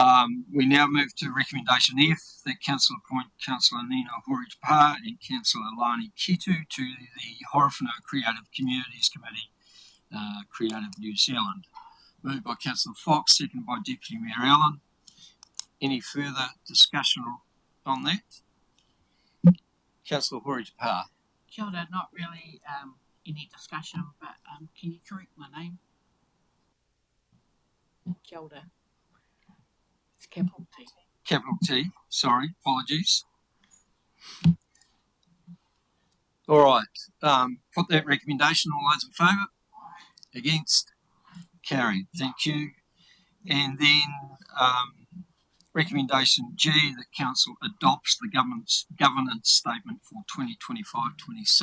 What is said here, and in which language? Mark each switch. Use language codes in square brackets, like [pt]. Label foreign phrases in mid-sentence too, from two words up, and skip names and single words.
[en] We now move to recommendation F, that Council appoint Councillor Nina Hori-Te-Pa and Councillor Lani Kitu to the Horowhenua Creative Communities Committee, Creative New Zealand. Moved by Councillor Fox, seconded by Deputy Mayor Allen. Any further discussion on that? Councillor Hori-Te-Pa. [mi] Kia ora, [en] not really any discussion, but can you correct my name? [mi] Kia ora. [en] It's capital T. Capital T, sorry, apologies. All right, put that recommendation. All those in favour? Against? Carried. Thank you. And then recommendation G, that Council adopts the governance statement for 2025-26.